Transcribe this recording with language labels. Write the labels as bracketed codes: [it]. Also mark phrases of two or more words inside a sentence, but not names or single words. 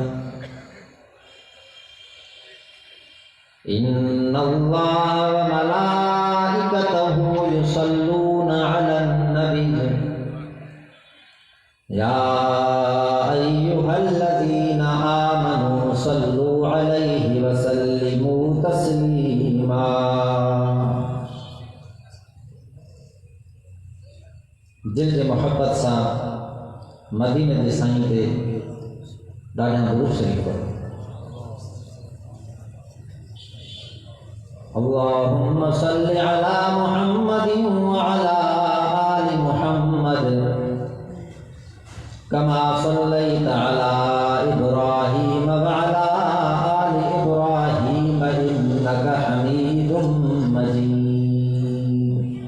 [ar] إن الله وملائكته يصلون على النبي يا أيها الذين آمنوا صلوا عليه وسلموا تسليما. [sd] دل کے محبت سا مدینہ دے سائیں تے ڈاڈھا درود شریف پڑھو. [ar] اللهم صل على محمد وعلى آل محمد كما صليت على إبراهيم وعلى آل إبراهيم إنك حميد مجيد.